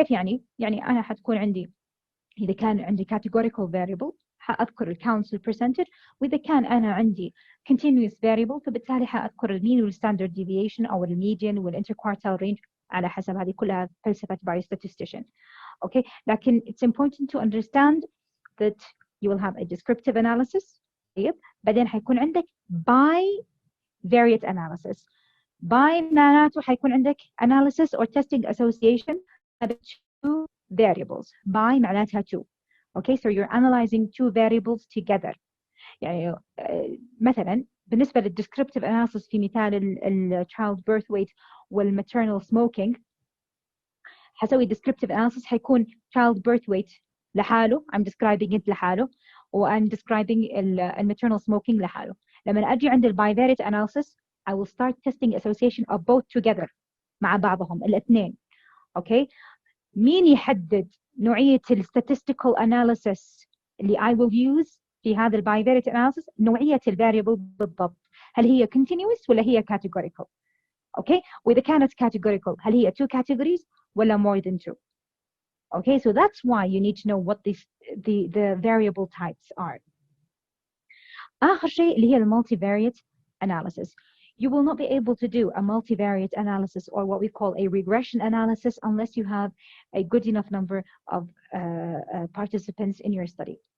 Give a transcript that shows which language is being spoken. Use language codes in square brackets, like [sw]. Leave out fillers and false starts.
[ar] كيف يعني أنا حتكون عندي إذا كان عندي categorical variable حأذكر الcouncil percentage، وإذا كان أنا عندي continuous variable فبالتالي حأذكر المين والstandard deviation أو الميديان والinterquartile range على حسب. هذه كلها فلسفة biostatistician. [en] Okay, لكن it's important to understand that you will have a descriptive analysis. [ar] طيب بعدين حيكون عندك bivariate analysis. معناته حيكون عندك [en] analysis or testing association of 2 variables. [ar] معناتها 2. [en] Okay, so you're analyzing 2 variables together. [ar] مثلا بالنسبة [en] للدescriptive analysis [ar] في مثال [en] child birth weight والmaternal smoking حسوي descriptive analysis حيكون child birth weight لحاله I'm describing it لحاله و I'm describing maternal smoking لحاله. [ar] لما أجي عند [en] bivariate analysis I will start testing association of both together [ar] مع بعضهم الاثنين. Okay, مين يحدد نوعية statistical analysis اللي [en] I will use [ar] في هذا bivariate analysis؟ نوعية variable بالضبط. هل هي [en] continuous [ar] ولا هي [en] categorical؟ Okay, [ar] وإذا كانت [en] categorical هل هي 2 categories ولا more than 2؟ Okay, so that's why you need to know what the variable types are. [ar] آخر شيء اللي هي multivariate analysis. [en] You will not be able to do a multivariate analysis or what we call a regression analysis unless you have a good enough number of participants in your study.